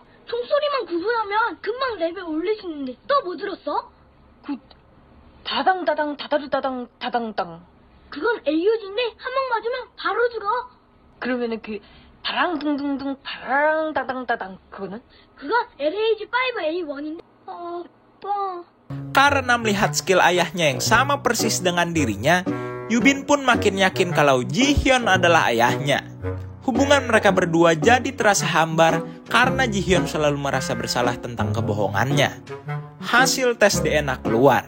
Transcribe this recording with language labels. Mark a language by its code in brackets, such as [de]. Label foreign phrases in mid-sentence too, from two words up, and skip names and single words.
[ko] 총소리만 구분하면 금방 레벨 올리시는데 또 뭐 들었어? 그 다당다당 다다르다당 다당당. 그건 AUG인데 한 방 맞으면 바로 죽어. 그러면은 그 바랑둥둥둥 바랑다당다당 그거는? 그건 LAG5A1인데. 아빠. [id] Karena melihat skill ayahnya yang sama persis dengan dirinya, Yubin pun makin yakin kalau Jihyun adalah ayahnya. Hubungan mereka berdua jadi terasa hambar karena Jihyun selalu merasa bersalah tentang kebohongannya. Hasil tes DNA keluar.